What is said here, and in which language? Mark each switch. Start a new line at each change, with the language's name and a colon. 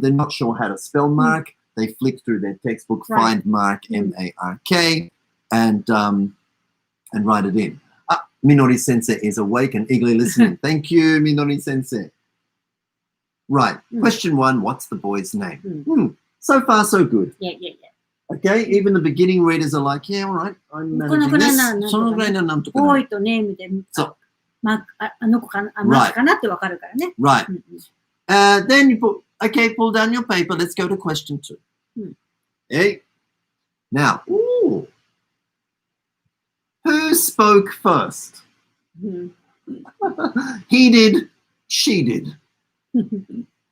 English: They're not sure how to spell Mark. They flick through their textbook, find Mark, M-A-R-K, and write it in. Minori Sensei is awake and eagerly listening. Thank you, Minori Sensei. Right. Question 1, what's the boy's name? So far, so good. Yeah. Okay, even the beginning readers are like, yeah, all right, I'm managing this.
Japanese: そのぐらいのなんとかな。ボーイとネームで、あの子かな、マークかなってわかるからね。
English: Right. Then you pull down your paper. Let's go to question 2. Okay. Now, who spoke first? He did, she did.